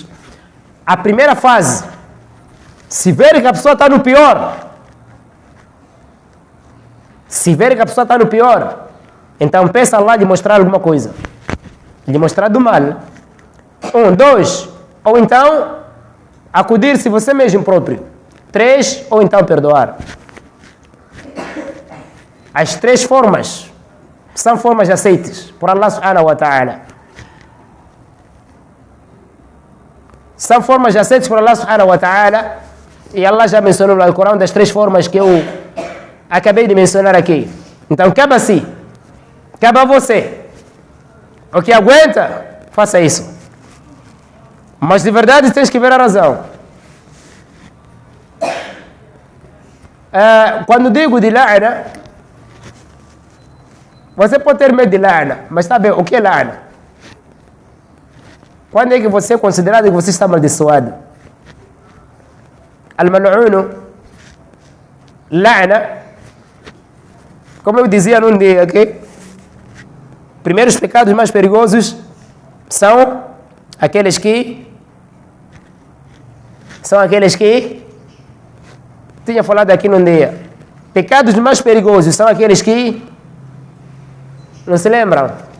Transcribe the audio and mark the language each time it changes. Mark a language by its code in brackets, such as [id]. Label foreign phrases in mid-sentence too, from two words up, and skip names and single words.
[pt] A primeira fase, se ver que a pessoa está no pior, então peça a Allah de mostrar alguma coisa. De mostrar do mal. 1, 2, ou então acudir-se você mesmo próprio. 3, ou então perdoar. As três formas são formas aceites por Allah [ar] سبحانه وتعالى. [pt] São formas aceites por Allah [ar] سبحانه وتعالى. [pt] E Allah já mencionou no Alcorão das três formas que eu acabei de mencionar aqui. Então cabe a si, cabe a você. O que aguenta, faça isso. Mas de verdade tens que ver a razão. Quando digo de la'na, você pode ter medo de la'na, mas sabe o que é la'na? Quando é que você é considerado que você está amaldiçoado? [ar] الملعون، لعنة, [pt] como eu dizia num dia aqui, primeiros pecados mais perigosos são aqueles que tinha falado aqui num dia. Pecados mais perigosos são aqueles que não se lembram.